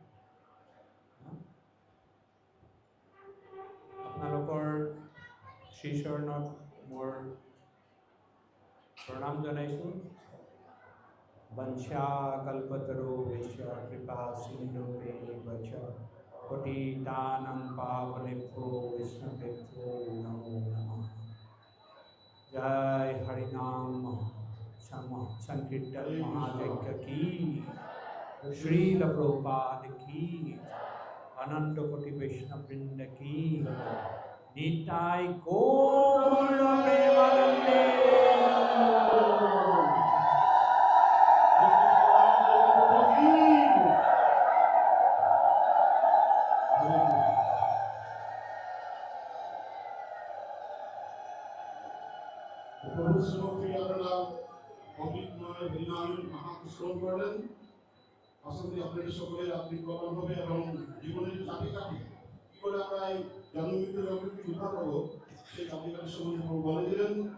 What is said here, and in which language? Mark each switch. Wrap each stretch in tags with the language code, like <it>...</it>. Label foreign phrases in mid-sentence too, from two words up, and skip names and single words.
<as>আপোনালোকৰ শ্ৰীচৰণত মোৰ প্ৰণাম জনাইছোঁ</as> <sa>বঞ্চা কল্পতৰু বৈশ্য কৃপা সিন্ধুতে বচ পতিতানাং পাবনেভ্যো বৈষ্ণবেভ্যো নমো নমঃ</sa> <hi>जय हरिनाम संकीर्तन महायज्ञ की श्रील प्रभुपाद की अनंत कोटि वैष्णव वृंद की निताय गौर प्रेमानंदे</hi> <bn>প্রভু শ্রীমতী আপনারা অমৃতময় হরিনাম মহাশ্রম করলেন আশা করি আপনাদের সকলে আপনি কল্যাণ হবে এবং জীবনের চাবিকাঠি কি করে আমরা এই জন্মমৃত্যু জগৎকে উদ্ধার করবো সেই চাবিকাঠি সম্বন্ধে বলে দিলেন</bn>